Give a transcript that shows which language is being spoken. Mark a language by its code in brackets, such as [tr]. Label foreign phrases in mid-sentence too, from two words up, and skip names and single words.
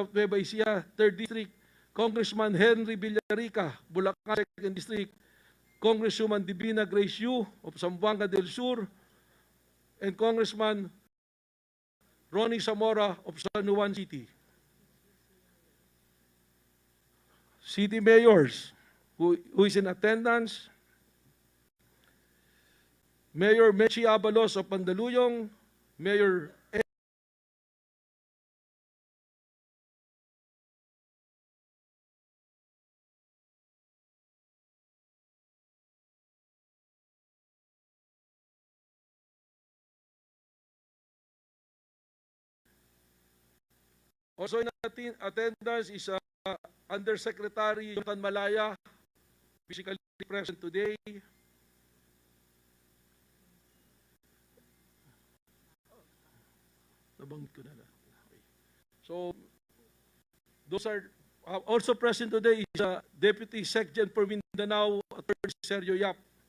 [en] of Nueva Ecija, 3rd District, Congressman Henry Villarica, Bulacan, 2nd District, Congresswoman Divina Grace Yu of Zamboanga del Sur, and Congressman Ronnie Zamora of San Juan City. City mayors who is in attendance, Mayor Mechi Abalos of Mandaluyong, Mayor also in attendance is Undersecretary Jonathan Malaya, physically present today. [tl] Nabanggit ko na. [en] Okay. So, those are also present today is Deputy Secgen for Mindanao, Attorney Sergio Yap.